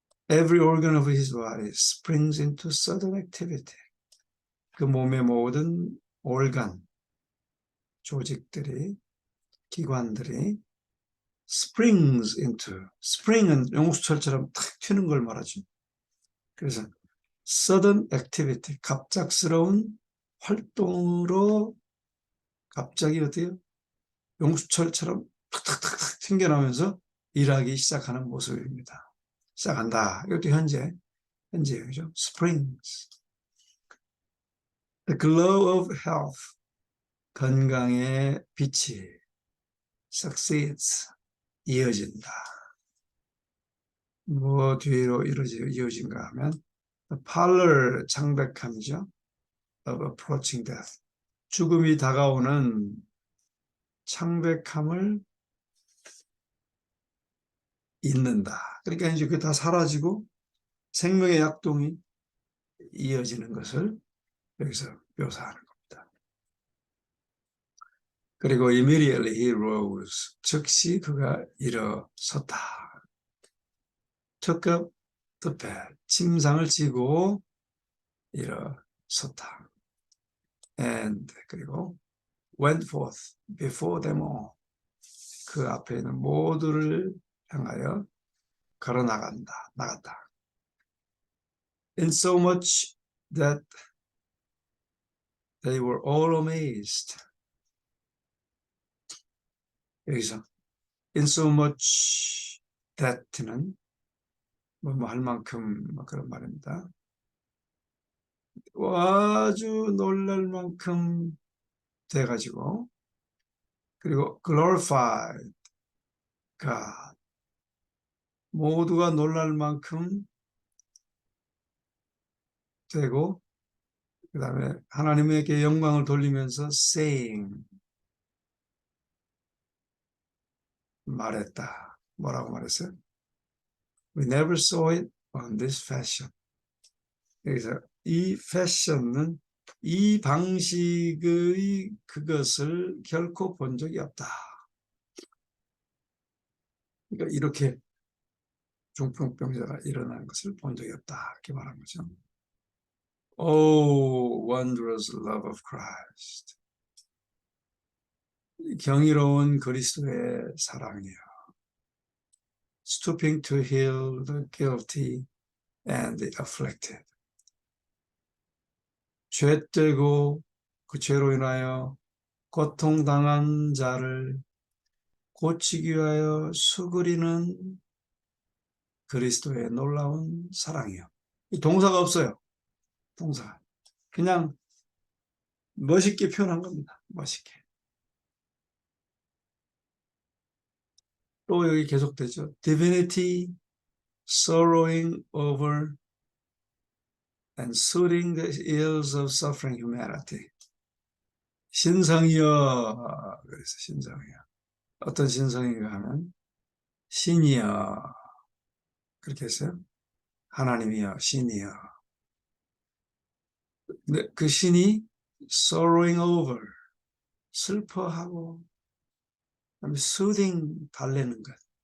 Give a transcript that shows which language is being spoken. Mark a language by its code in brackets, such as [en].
[en] Every organ of his body springs into sudden activity. [ko] 그 몸의 모든 organ, 조직들이, 기관들이 springs into, spring은 용수철처럼 탁 튀는 걸 말하죠. 그래서 [en] sudden activity, [ko] 갑작스러운 활동으로 갑자기 어때요? 용수철처럼 탁탁탁탁 튕겨나오면서 일하기 시작하는 모습입니다. 시작한다. 이것도 현재형이죠. [en] springs. The glow of health, [ko] 건강의 빛이 succeeds, 이어진다. 뭐 뒤로 이어진가 하면 the parlor, 창백함이죠. of approaching death, 죽음이 다가오는 창백함을 잊는다. 그러니까 이제 그게 다 사라지고 생명의 약동이 이어지는 것을 여기서 묘사하는 겁니다. 그리고 [en] immediately he rose, [ko] 즉시 그가 일어섰다. [en] took up the bed, [ko] 침상을 지고 일어섰다. and 그리고 [en] went forth before them all, [ko] 그 앞에 있는 모두를 향하여 걸어 나갔다. [en] In so much that they were all amazed. [ko] 여기서 in so much that는 뭐 할 만큼 그런 말입니다. 아주 놀랄 만큼 돼가지고, 그리고 [en] glorified God, [ko] 모두가 놀랄 만큼 되고, 그 다음에 하나님에게 영광을 돌리면서 saying, 말했다. 뭐라고 말했어요? [en] We never saw it on this fashion. [ko] 여기서 이 패션은 이 방식의 그것을 결코 본 적이 없다. 그러니까 이렇게 중풍병자가 일어나는 것을 본 적이 없다. 이렇게 말한 거죠. [en] Oh, wondrous love of Christ. [ko] 경이로운 그리스도의 사랑이요. [en] Stooping to heal the guilty and the afflicted. [ko] 죄되고 그 죄로 인하여 고통당한 자를 고치기 위하여 수그리는 그리스도의 놀라운 사랑이요. 이 동사가 없어요. 동사. 그냥 멋있게 표현한 겁니다. 멋있게. 또 여기 계속되죠. [en] Divinity sorrowing over and soothing the ills of suffering humanity. [ko] 신성이여. 그래서 신성이여. 어떤 신성인가 하면 신이여. 그렇게 했어요. 하나님이여, 신이여. 근데 그 신이 sorrowing over, 슬퍼하고, 그다음에 soothing, 달래는 것.